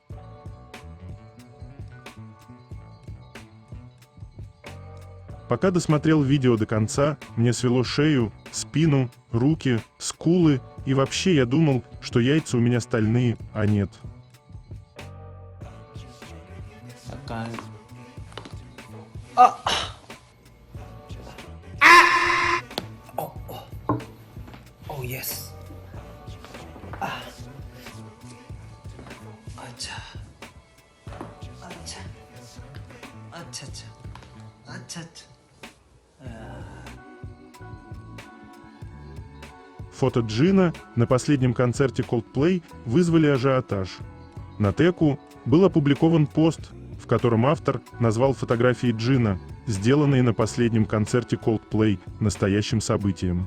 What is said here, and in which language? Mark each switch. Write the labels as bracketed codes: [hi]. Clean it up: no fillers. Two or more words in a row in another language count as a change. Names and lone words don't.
[ru] Пока досмотрел видео до конца, мне свело шею, спину, руки, скулы, и вообще я думал, что яйца у меня стальные, а нет. [ko] 약간 [en] oh yes. [ko] 아차. 아차. 아차차. 아차차. [ru] Фото Джина на последнем концерте Coldplay вызвали ажиотаж. На Теку был опубликован пост, в котором автор назвал фотографии Джина, сделанные на последнем концерте Coldplay, настоящим событием.